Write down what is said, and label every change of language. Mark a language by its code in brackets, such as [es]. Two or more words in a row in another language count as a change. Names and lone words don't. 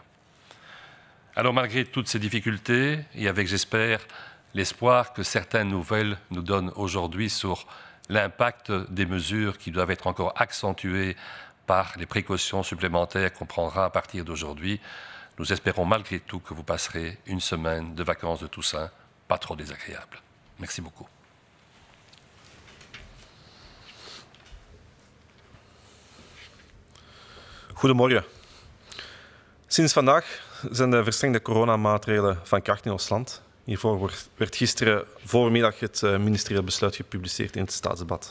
[fr] Alors malgré toutes ces difficultés, et avec j'espère l'espoir que certaines nouvelles nous donnent aujourd'hui sur l'impact des mesures qui doivent être encore accentuées par les précautions supplémentaires qu'on prendra à partir d'aujourd'hui, nous espérons malgré tout que vous passerez une semaine de vacances de Toussaint pas trop désagréable. Merci beaucoup. [nl] Goedemorgen. Sinds vandaag zijn de verstrengde coronamaatregelen van kracht in ons land. Hiervoor werd gisteren voormiddag het ministerieel besluit gepubliceerd in het Staatsdebat.